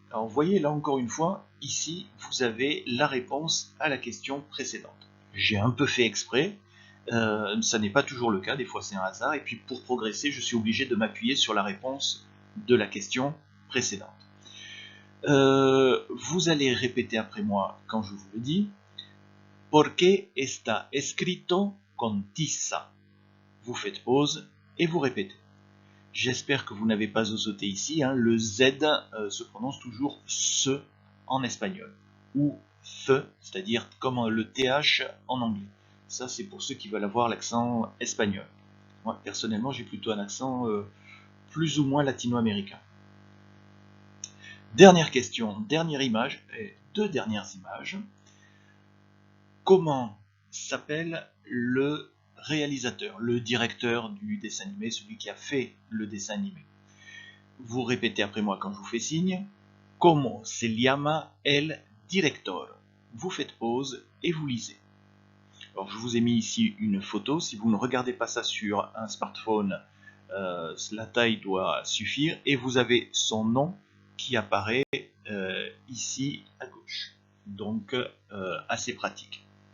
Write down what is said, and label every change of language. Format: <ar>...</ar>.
<fr>Alors, vous voyez, là encore une fois, ici, vous avez la réponse à la question précédente. J'ai un peu fait exprès. Ça n'est pas toujours le cas, des fois c'est un hasard. Et puis, pour progresser, je suis obligé de m'appuyer sur la réponse de la question précédente. Vous allez répéter après moi quand je vous le dis.</fr> <es>¿Por qué está escrito con tiza?</es> <fr>Vous faites pause et vous répétez. J'espère que vous n'avez pas osoté ici. Hein. Le Z se prononce toujours se en espagnol. Ou the, c'est-à-dire comme le TH en anglais. Ça, c'est pour ceux qui veulent avoir l'accent espagnol. Moi, personnellement, j'ai plutôt un accent plus ou moins latino-américain. Dernière question, dernière image, et deux dernières images. Comment s'appelle le réalisateur, le directeur du dessin animé, celui qui a fait le dessin animé? Vous répétez après moi quand je vous fais signe.</fr> <es>Como se llama el director?</es> <fr>Vous faites pause et vous lisez. Alors je vous ai mis ici une photo. Si vous ne regardez pas ça sur un smartphone, la taille doit suffire. Et vous avez son nom qui apparaît ici à gauche. Donc assez pratique.</fr>